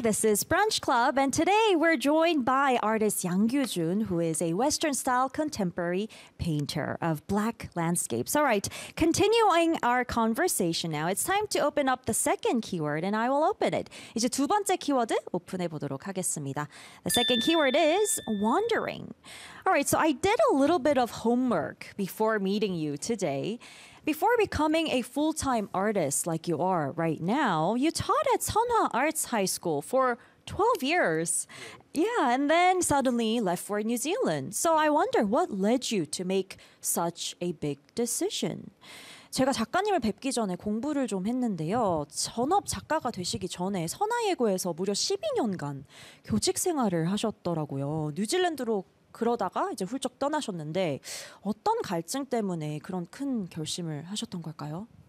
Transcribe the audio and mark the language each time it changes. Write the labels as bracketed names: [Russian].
[English] This is Brunch Club, and today we're joined by artist Yang Yujun, who is a Western-style contemporary painter of black landscapes. All right, continuing our conversation now, it's time to open up the second keyword, and I will open it. [Korean] 이제 두 번째 키워드 오픈해 보도록 하겠습니다. [English] The second keyword is wandering. All right, so I did a little bit of homework before meeting you today. Before becoming a full-time artist like you are right now, you taught at Seonhwa Arts High School for 12 years. Yeah, and then suddenly left for New Zealand. So I wonder what led you to make such a big decision? [Korean] 제가 작가님을 뵙기 전에 공부를 좀 했는데요. 전업 작가가 되시기 전에 선화예고에서 무려 12년간 교직 생활을 하셨더라고요. 뉴질랜드로 그러다가 이제 훌쩍 떠나셨는데 어떤 갈증 때문에 그런 큰 결심을 하셨던 걸까요?